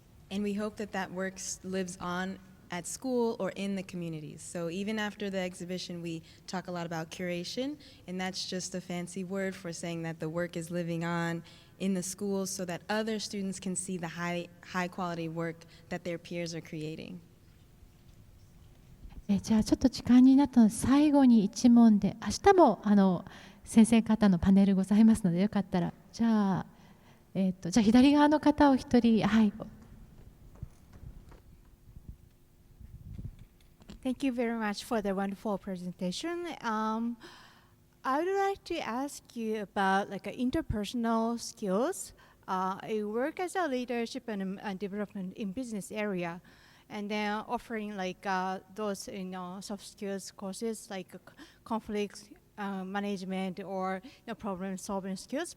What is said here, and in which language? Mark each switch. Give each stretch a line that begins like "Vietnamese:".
English: And we hope that work lives on at school or in the communities. So even after the exhibition, we talk a lot about curation, and that's just a fancy word for saying that the work is living on in the schools so that other students can see the high quality work that their peers are creating.
Japanese: じゃあちょっと時間になったので最後に1問で、明日も先生方のパネルございますので、よかったらじゃあ、左側の方を一人、はい。
English: Thank you very much for the wonderful presentation. I would like to ask you about like interpersonal skills. I work as a leadership and development in business area, and then offering like those soft skills courses like conflict management or problem solving skills.